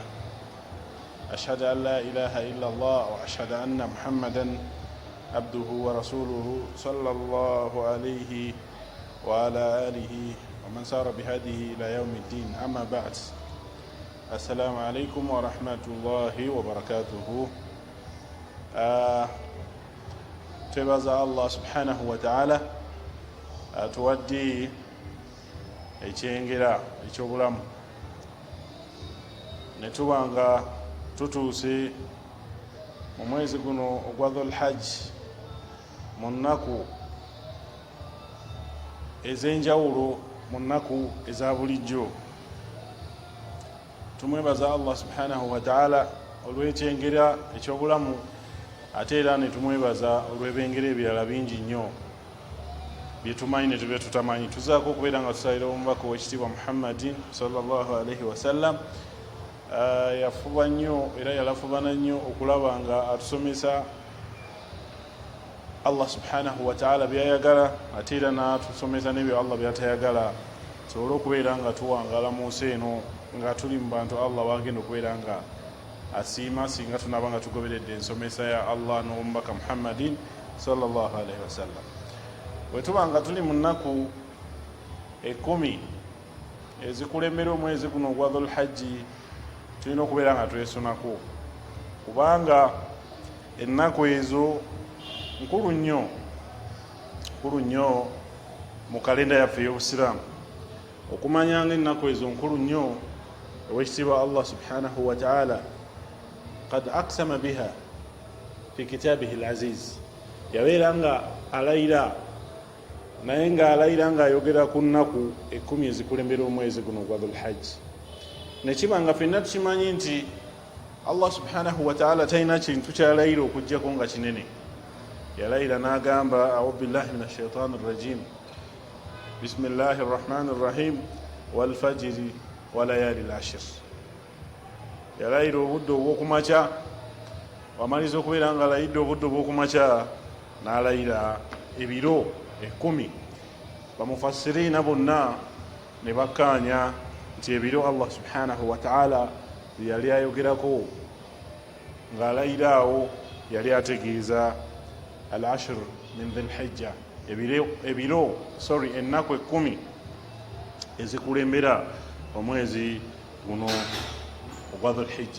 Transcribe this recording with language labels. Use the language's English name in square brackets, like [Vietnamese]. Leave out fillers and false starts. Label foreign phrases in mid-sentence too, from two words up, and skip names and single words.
[Arabic] أشهد أن لا إله إلا الله وأشهد أن محمدا عبده ورسوله صلى الله عليه وعلى آله ومن سار بهديه إلى يوم الدين. أما بعد، السلام عليكم ورحمة الله وبركاته. [Ganda] twebaza Allah [Arabic] سبحانه وتعالى [Ganda] atuwadde ekyengera ekyobulamu ne tuba nga tutuuse mu mwezi guno ogwa Dhul Hajj mu nnaku ez'enjawulo, mu nnaku eza bulijjo. Tumwebaza Allah [Arabic] سبحانه وتعالى [Ganda] olw'ekyengera ekyobulamu, ate era ne tumwebaza olw'ebengera ebirala bingi nnyo bye tumanyi ne tubye tutamanyi. Tuzaako okubeera nga tusalira omubaka w'ekitiibwa Muhammadin [Arabic] صلى الله عليه وسلم. [Ganda] Yafuba nnyo era yalafubana nnyo okulaba nga atusomesa Allah [Arabic] سبحانه وتعالى [Ganda] byayagala, ate era n'atusomesa n'ebyo Allah byatayagala, tusobole okubeera nga tuwangala mu nsi eno nga tuli mu bantu Allah wagenda okubeera nga asiima singa tunaba nga tugoberedde ensomesa ya Allah n'omubaka Muhammadin [Arabic] صلى الله عليه وسلم. [Ganda] Bwe tuba nga tuli mu nnaku 10 ezikulembera omwezi guno ogwa Dhul Hajji, tulina okubeera nga twesunako, kubanga ennaku ezo nkulu nnyo mu kalenda yaffe ey'Obusiraamu. Okumanya nga ennaku ezo nkulu nnyo, owekitiibwa Allah [Arabic] سبحانه وتعالى قد أقسم بها في كتابه العزيز, [Ganda] yabeera nga alayira, naye nga alayira nga ayogera ku nnaku 10 ezikulembera omwezi guno ogwa Dhul Hajj. Nekiba nga ffenna tukimanyi nti Allah [Arabic] سبحانه وتعالى [Ganda] talina kintu kyalayira okuggyako nga kinene. Yalayira n'agamba, [Arabic] أعوذ بالله من الشيطان الرجيم بسم الله الرحمن الرحيم والفجر وليال عشر. [Ganda] Yalayira obudde obw'okumakya, wamaliza okubeera nga alayidde obudde obw'okumakya, n'alayira ebiro 10. Bamufassiriina bonna ne bakkaanya nti ebiro Allah [Arabic] سبحانه وتعالى [Ganda] yali ayogerako ng'alayira awo yali ategeeza [Arabic] العشر من ذي الحجة, [Ganda] ennaku 10 ezikulembera omwezi guno ogwa Dhul Hijja.